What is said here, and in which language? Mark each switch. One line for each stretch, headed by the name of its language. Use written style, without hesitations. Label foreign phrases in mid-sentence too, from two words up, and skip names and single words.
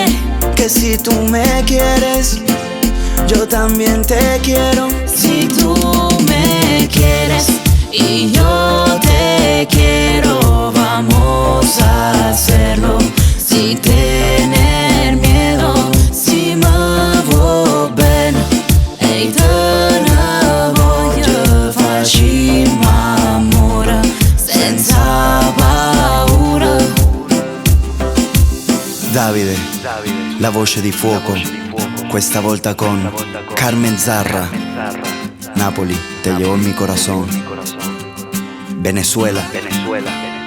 Spanish: que si tú me quieres, yo también te quiero. Si tú me quieres y yo te quiero, vamos a hacerlo sin tener miedo.
Italian: Si me vuoi bene e te ne voglio, facciamo amore senza paura. Davide, la voce di fuoco. Questa volta con Carmen Zarra. Napoli,
Spanish: te llevo en mi corazón. Venezuela.